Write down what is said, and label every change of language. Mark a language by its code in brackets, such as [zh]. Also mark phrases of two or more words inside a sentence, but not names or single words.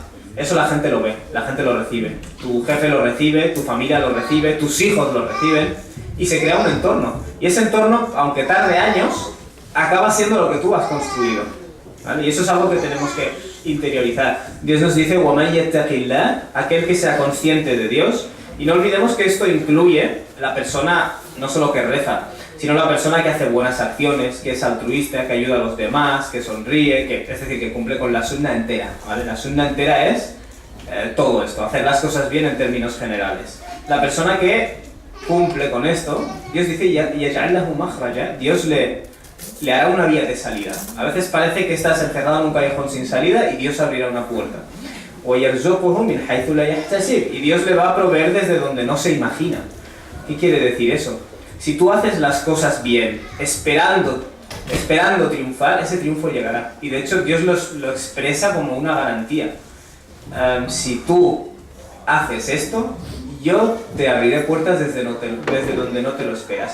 [es] Eso la gente lo ve, la gente lo recibe. Tu jefe lo recibe, tu familia lo recibe, tus hijos lo reciben y se crea un entorno. Y ese entorno, aunque tarde años, acaba siendo lo que tú has construido, ¿vale? Y eso es algo que tenemos que interiorizar. Dios nos dice [ar] وَمَنْ يَتَّقِ اللَّهَ, [es] aquel que sea consciente de Dios. Y no olvidemos que esto incluye la persona no solo que reza, sino la persona que hace buenas acciones, que es altruista, que ayuda a los demás, que sonríe, es decir, que cumple con la sunna entera, ¿vale? La sunna entera es todo esto, hacer las cosas bien en términos generales. La persona que cumple con esto, Dios dice [ar] يَجْعَلْ لَهُ مَخْرَجًا, [es] Dios le hará una vía de salida. A veces parece que estás encerrado en un callejón sin salida y Dios abrirá una puerta. [ar] وَيَرْزُقُهُ مِنْ حَيْثُ لَا يَحْتَسِبُ, [es] y Dios le va a proveer desde donde no se imagina. ¿Qué quiere decir eso? Si tú haces las cosas bien, esperando triunfar, ese triunfo llegará. Y de hecho Dios lo expresa como una garantía. Si tú haces esto, yo te abriré puertas desde donde no te lo esperas.